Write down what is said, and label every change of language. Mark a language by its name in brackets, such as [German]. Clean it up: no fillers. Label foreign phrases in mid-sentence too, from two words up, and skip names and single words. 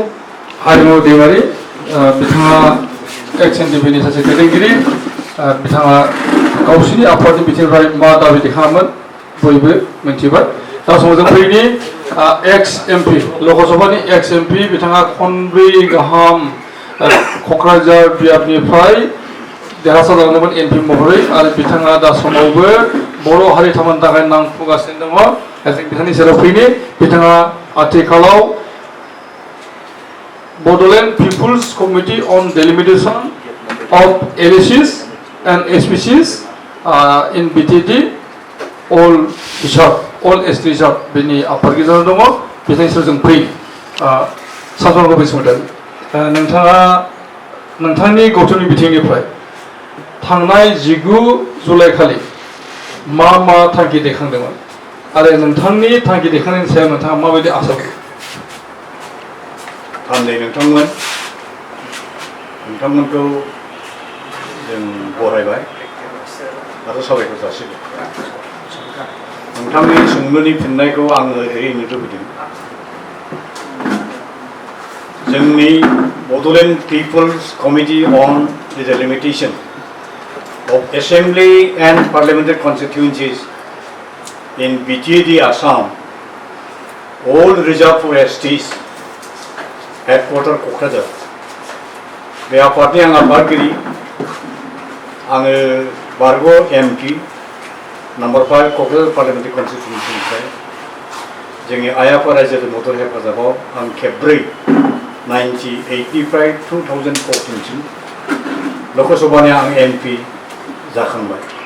[Bodo] हारिमु दैमारि बिथाङा XNDP-नि सासे दैदेनगिरि बिथाङा गावसिनि आफादनि बिथिंनिफ्राय मा दाबि देखाङामोन बयबो मिथिबाय दा समाव जों फैनि ex-MP लकसभानि ex-MP बिथाङा खनब्रै गाहाम क'क्राझार बियाबनिफ्राय देरहासार जादोंमोन MP महरै आरो बिथाङा दा समावबो बर' हारि थांनो थाखाय नांफुगासिनो दङ बिथांनि सेराव फैनि बिथाङा आथिखालाव बड'लेण्ड पिपुल्स कमिटि अन डेलिमिटेशन of LACs and SPCs in BTD all ST reserve बेनि आफादगिरि दङ बिथांनि सेराव जों फै सानफ्रोमबो बैसोमुदारि नोंथाङा नोंथांनि गौथुमनि बिथिंनिफ्राय थांनाय 19 जुलाइ खालि मा थांखि दैखांदोंमोन आरो नोंथांनि थांखि दैखांनायनि सायाव नोंथाङा माबायदि आसा दं हामबाय नोंथांमोनखौ जों बरायबाय आरो साबायखर जासिबाय नोंथांनि सोंलुनि फिननायखौ आङो ओरैनो लुबैदों जोंनि बड'लेण्ड पिपल्स कमिटि अन द डेलिमिटेशन of Assembly and Parliamentary constituencies in BTD Assam, all reserved for STs, headquarter Kokrajhar. बे आफादनि आं आफादगिरि आङो बारग' MP नम्बर 5 क'क्राझार पार्लियामेन्टारि कन्स्टिटिउन्सिनिफ्राय जोंनि आइ आफा रायजो मदद हेफाजाबाव आं खेबब्रै 98निफ्राय 2014सिम लकसभानि आं MP जाखांबाय